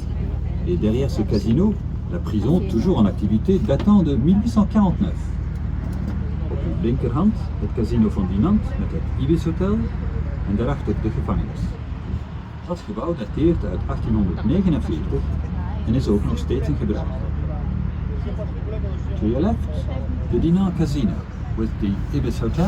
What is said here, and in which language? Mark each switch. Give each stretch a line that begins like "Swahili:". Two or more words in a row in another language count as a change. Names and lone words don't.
French: Et derrière ce casino, la prison toujours en activité datant de 1849.
Dutch: Op uw linkerhand het casino van Dinant met het Ibis Hotel en daarachter de gevangenis. Dat gebouw dateert uit 1849 en is ook nog steeds in gebruik.
English: To your left, the Dinan Casino with the Ibis Hotel.